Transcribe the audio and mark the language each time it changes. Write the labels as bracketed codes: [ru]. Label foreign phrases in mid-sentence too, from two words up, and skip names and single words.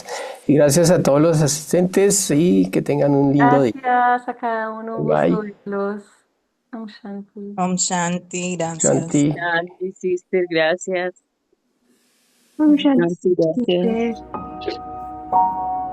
[es] Y gracias a todos los asistentes y que tengan un lindo día. Gracias a cada uno, un gusto Bye. verlos. [sa] ॐ शान्ति. ॐ शान्ति, Shanti. [es] gracias. Shanti, sister, gracias. [sa] ॐ शान्ति, Shanti, [es] gracias. sister.